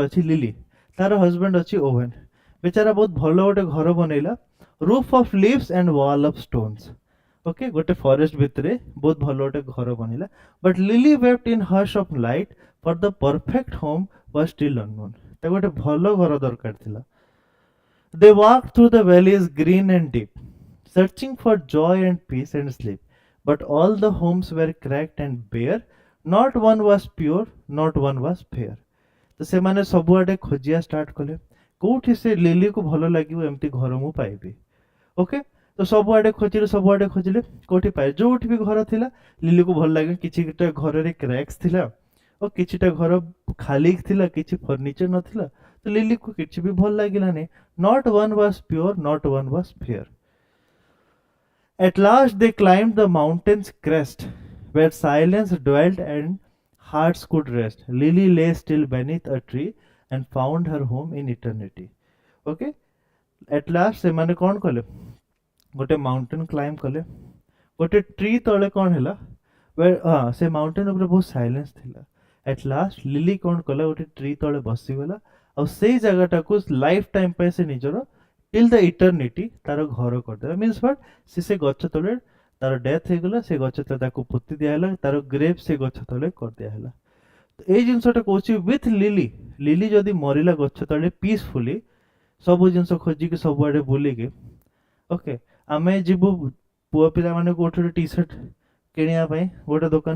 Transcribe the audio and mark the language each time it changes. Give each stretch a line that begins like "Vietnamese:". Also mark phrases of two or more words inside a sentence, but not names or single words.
Odia: ଅଛି ଲିଲି ତାର ହଜବେଣ୍ଡ ଅଛି ଓଭେନ୍ ବେଚାରା ବହୁତ ଭଲ ଗୋଟେ ଘର ବନେଇଲା
English: roof of leaves and wall of stones okay
Odia: ଗୋଟେ ଫରେଷ୍ଟ ଭିତରେ ବହୁତ ଭଲ ଗୋଟେ ଘର ବନେଇଲା
English: but Lily wept in hours of light for the perfect home was still unknown
Odia: ତାକୁ ଗୋଟେ ଭଲ ଘର ଦରକାର ଥିଲା
English: they walked through the valleys green and deep, searching for joy and peace and sleep. But all the homes were cracked and bare, not one was pure, not one was fair.
Odia: ତ ସେମାନେ ସବୁଆଡେ ଖୋଜିବା ଷ୍ଟାର୍ଟ କଲେ କୋଉଠି ସେ ଲିଲିକୁ ଭଲ ଲାଗିବ ଏମିତି ଘର ମୁଁ ପାଇବି ଓକେ ତ ସବୁଆଡେ ଖୋଜିଲେ କୋଉଠି ପାଇ ଯୋଉଠି ବି ଘର ଥିଲା ଲିଲିକୁ ଭଲ ଲାଗେ କିଛିଟା ଘରରେ କ୍ରାକ୍ସ ଥିଲା ଓ କିଛିଟା ଘର ଖାଲି ଥିଲା କିଛି ଫର୍ଣ୍ଣିଚର ନଥିଲା ତ ଲିଲିକୁ କିଛି ବି ଭଲ ଲାଗିଲାନି
English: not one was pure not one was fair at last they climbed the mountain's crest where silence dwelt and hearts could rest lily lay still beneath a tree and found her home in eternity okay at last
Odia: ସେମାନେ କଣ କଲେ ଗୋଟେ
English: mountain climb
Odia: କଲେ ଗୋଟେ ଟ୍ରି ତଳେ କଣ ହେଲା ହଁ ସେ ମାଉଣ୍ଟେନ ଉପରେ ବହୁତ ସାଇଲେନ୍ସ ଥିଲା
English: at last
Odia: ଲିଲି କଣ କଲା ଗୋଟେ ଟ୍ରି ତଳେ ବସିଗଲା ଆଉ ସେଇ ଜାଗାଟାକୁ
English: life time
Odia: ପାଇଁ ସେ ନିଜର
English: till the eternity
Odia: ତାର ଘର କରିଦେଲା
English: means what
Odia: ସେ ଗଛ ତଳେ ତାର ଡେଥ୍ ହେଇଗଲା ସେ ଗଛ ତଳେ ତାକୁ ପୋତି ଦିଆହେଲା ତାର ଗ୍ରେଭ୍ ସେ ଗଛ ତଳେ କରିଦିଆହେଲା ତ ଏଇ ଜିନିଷଟା କହୁଛି ୱିଥ୍ ଲିଲି ଲିଲି ଯଦି ମରିଲା ଗଛ ତଳେ ପିସଫୁଲି ସବୁ ଜିନିଷ ଖୋଜିକି ସବୁଆଡେ ବୁଲିକି ଓକେ ଆମେ ଯିବୁ ପୁଅ ପିଲାମାନେ କୋଉଠି ଗୋଟେ ଟି ସାର୍ଟ କିଣିବା ପାଇଁ ଗୋଟେ ଦୋକାନରୁ